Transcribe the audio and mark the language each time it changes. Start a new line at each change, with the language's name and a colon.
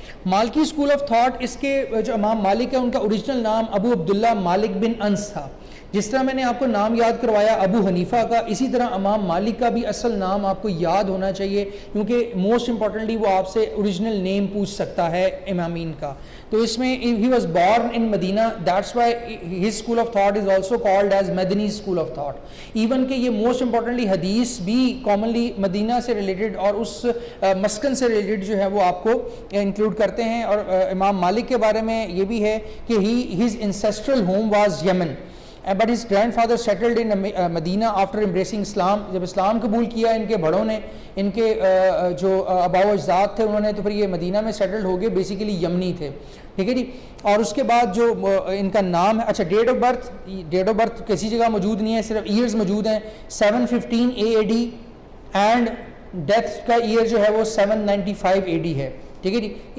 Urdu: مالکی school of thought, اس کے جو امام مالک ہے ان کا اوریجنل نام ابو عبداللہ مالک بن انس تھا. جس طرح میں نے آپ کو نام یاد کروایا ابو حنیفہ کا، اسی طرح امام مالک کا بھی اصل نام آپ کو یاد ہونا چاہیے، کیونکہ
English: most importantly
Urdu: وہ آپ سے اوریجنل نیم پوچھ سکتا ہے امامین کا. تو اس میں
English: he was born in Medina, that's why his school of thought is also called as Madani school of thought.
Urdu: Even کہ یہ موسٹ امپورٹنٹلی حدیث بھی کامنلی مدینہ سے ریلیٹڈ اور اس مسکن سے ریلیٹڈ جو ہے وہ آپ کو انکلوڈ کرتے ہیں. اور امام مالک کے بارے میں یہ بھی ہے کہ
English: his ancestral home was Yemen. But his grandfather settled in Medina after embracing Islam.
Urdu: جب اسلام قبول کیا ان کے بڑوں نے، ان کے جو آباء و اجداد تھے انہوں نے، تو پھر یہ مدینہ میں سیٹلڈ ہو گئے، بیسیکلی یمنی تھے. ٹھیک ہے جی. اور اس کے بعد جو ان کا نام ہے، اچھا ڈیٹ آف برتھ کسی جگہ موجود نہیں ہے، صرف ایئرز موجود ہیں. 715 AD اینڈ ڈیتھ کا ایئر جو ہے وہ 795 AD ہے. ٹھیک ہے جی.